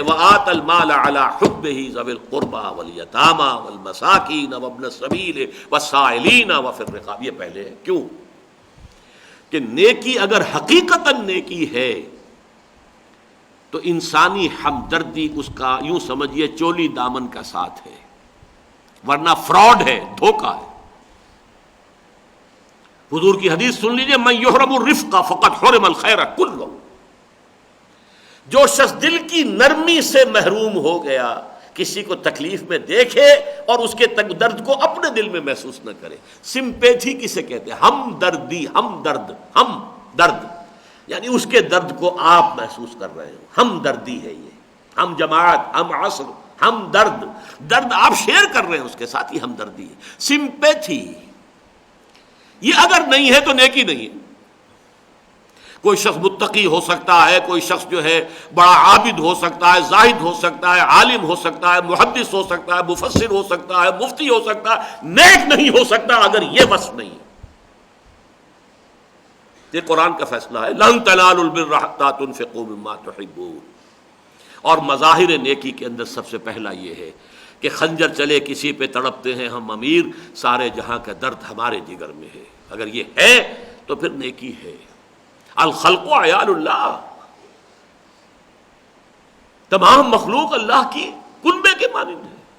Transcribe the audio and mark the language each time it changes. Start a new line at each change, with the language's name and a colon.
Arabic: وآت المال علی حبہ ذوی القربى والیتامى والمساکین وابن السبیل والسائلین وفی الرقاب.
Urdu: یہ پہلے ہے. کیوں کہ نیکی اگر حقیقتاً نیکی ہے تو انسانی ہمدردی اس کا یوں سمجھیے چولی دامن کا ساتھ ہے، ورنہ فراڈ ہے، دھوکہ ہے. حضور کی حدیث سن لیجئے،
Arabic: من یحرم الرفق فقد حرم الخیر کلہ.
Urdu: جو شخص دل کی نرمی سے محروم ہو گیا، کسی کو تکلیف میں دیکھے اور اس کے درد کو اپنے دل میں محسوس نہ کرے. سمپیتھی کسے کہتے ہیں؟ ہمدردی، ہم درد یعنی اس کے درد کو آپ محسوس کر رہے ہو. ہمدردی ہے یہ. ہم جماعت، ہم عصر، ہم درد آپ شیئر کر رہے ہیں اس کے ساتھ، ہی ہمدردی ہے. سمپیتھی یہ اگر نہیں ہے تو نیکی نہیں ہے. کوئی شخص متقی ہو سکتا ہے، کوئی شخص جو ہے بڑا عابد ہو سکتا ہے، زاہد ہو سکتا ہے، عالم ہو سکتا ہے، محدث ہو سکتا ہے، مفسر ہو سکتا ہے، مفتی ہو سکتا ہے، نیک نہیں ہو سکتا اگر یہ وصف نہیں ہے. یہ قرآن کا فیصلہ ہے.
Arabic: لن تنالوا البر حتی تنفقوا مما تحبون.
Urdu: اور مظاہر نیکی کے اندر سب سے پہلا یہ ہے کہ خنجر چلے کسی پہ تڑپتے ہیں ہم امیر، سارے جہاں کا درد ہمارے جگر میں ہے. اگر یہ ہے تو پھر نیکی ہے.
Arabic: الخلق عیال اللہ،
Urdu: تمام مخلوق اللہ کی کنبے کے مانند ہے.